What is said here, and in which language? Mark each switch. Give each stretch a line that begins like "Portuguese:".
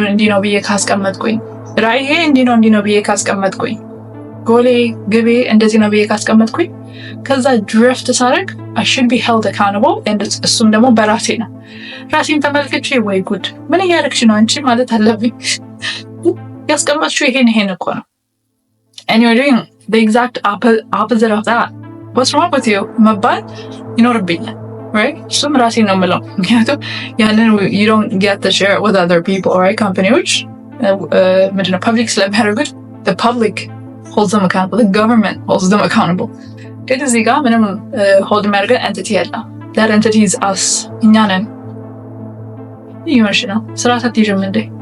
Amharic: ነው ብዬ ካስቀመጥኩኝ፣ ራዕዬ እንዲህ ነው ብዬ ካስቀመጥኩኝ፣ ጎሌ ግቤ እንደዚህ ነው ብዬ ካስቀመጥኩኝ ከዛ ድሪፍት ሳደርግ
English: I should be held accountable and
Amharic: እሱም ደግሞ በራሴ ነው። ራሴን ተመልክቼ ወይ ጉድ ምን እያደረግሽ ነው አንቺ ማለት አለብኝ። ያስቀመጥሽው ይሄን እኮ ነው
English: and you're doing the exact opposite of that. what's wrong with you
Amharic: መባል ይኖርብኛል
English: right?
Amharic: እሱም ራሴን ነው የምለው። ምክንያቱም ያንን
English: you don't get to share it with other people right?
Amharic: ካምፓኒዎች ምንድነው ፐብሊክ ስለሚያደርጉት
English: the public holds them accountable,
Amharic: the government holds them accountable። ግን እዚህ ጋር ምንም ሆልድ የሚያደርገን ኤንቲቲ የለም።
English: that entity is us
Amharic: እኛ ነን። ይመሽ ነው ስርዓት አትይዥም እንዴ?